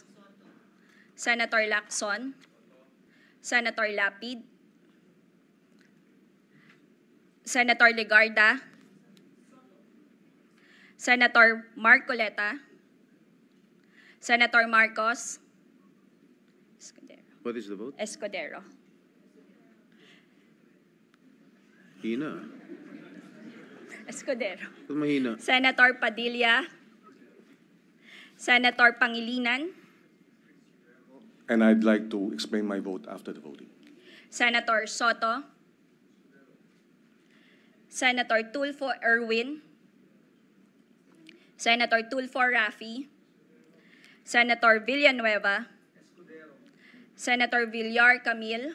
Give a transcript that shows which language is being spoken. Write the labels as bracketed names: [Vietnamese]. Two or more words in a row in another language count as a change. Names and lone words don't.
[English] Senator Lacson. Senator Lapid. Senator Legarda. Senator Marcoleta. Senator Marcos. Escudero. What is the vote? Escudero. [Filipino] Hina. Escudero. Ba't mahina? [English] Senator Padilla. Senator Pangilinan. And I'd like to explain my vote after the voting. Senator Soto. Senator Tulfo Erwin. Senator Tulfo Rafi. Senator Villanueva. Senator Villar Camille.